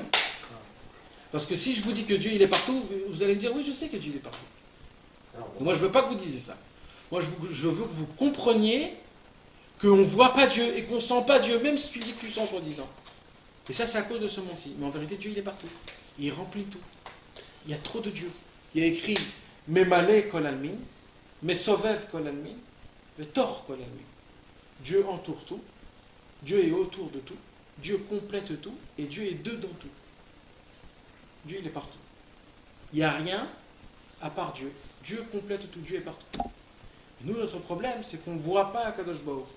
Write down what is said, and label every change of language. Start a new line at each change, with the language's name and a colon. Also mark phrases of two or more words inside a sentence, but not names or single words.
French: Parce que si je vous dis que Dieu il est partout, vous allez me dire oui, je sais que Dieu il est partout. Alors, Moi je veux pas que vous disiez ça. Moi je veux que vous compreniez qu'on ne voit pas Dieu et qu'on ne sent pas Dieu, même si tu dis que tu sens soi-disant. Et ça c'est à cause de ce monde-ci. Mais en vérité Dieu il est partout. Il remplit tout. Il y a trop de Dieu. Il y a écrit
Hebrew: ממלא כל עלמין, מסובב כל עלמין, תור כל עלמין.
French: Dieu entoure tout. Dieu est autour de tout. Dieu complète tout. Et Dieu est dedans tout. Dieu il est partout. Il n'y a rien à part Dieu. Dieu complète tout. Dieu est partout. Et nous, notre problème, c'est qu'on ne voit pas
Hebrew: הקדוש ברוך הוא.